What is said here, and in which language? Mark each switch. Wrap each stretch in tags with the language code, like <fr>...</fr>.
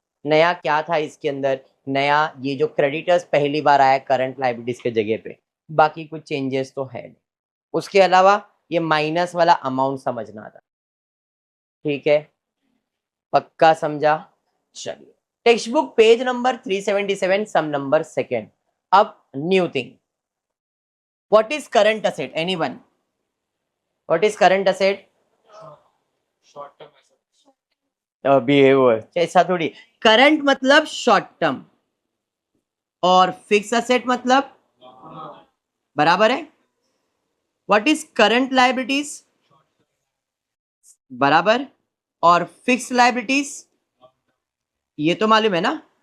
<hi>नया क्या था इसके अंदर, नया ये जो क्रेडिटर्स पहली बार आया करंट लायबिलिटीज के जगह पे, बाकी कुछ चेंजेस तो है नहीं। उसके अलावा ये माइनस वाला अमाउंट समझना था, ठीक है, पक्का समझा। चलिए, टेक्स्ट बुक पेज नंबर 377 सम नंबर सेकेंड।</hi> <en>अब new thing, what is current asset, anyone, what is current asset. Short term</en> <hi>behaviour ऐसा थोड़ी, करंट मतलब शॉर्ट टर्म और फिक्स असेट मतलब बराबर है।</hi> <en>what is current liabilities,</en> <hi>बराबर, और फिक्स लायबिलिटीज ये तो मालूम है ना।</hi>